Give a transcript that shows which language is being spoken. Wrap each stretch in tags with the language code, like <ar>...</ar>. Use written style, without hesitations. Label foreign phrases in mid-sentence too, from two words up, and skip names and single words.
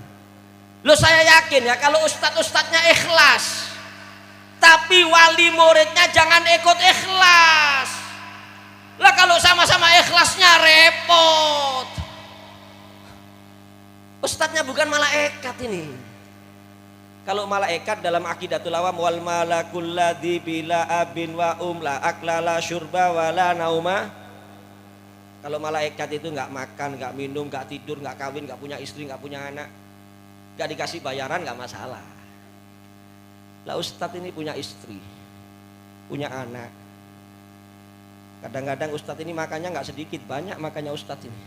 <id>Loh, saya yakin ya kalau ustadz-ustadznya ikhlas, tapi wali muridnya jangan ikut ikhlas. Lah kalau sama-sama ikhlasnya repot. Ustadznya bukan malaikat ini. Kalau malaikat dalam akidatul awam,</id> <ar>والملك الذي بلا أب ولا أكل لا شرب ولا نوم.</ar> <id>Kalau malaikat itu nggak makan, nggak minum, nggak tidur, nggak kawin, nggak punya istri, nggak punya anak, nggak dikasih bayaran nggak masalah. Lah ustadz ini punya istri, punya anak. Kadang-kadang ustadz ini makannya nggak sedikit, banyak makannya ustadz ini.</id>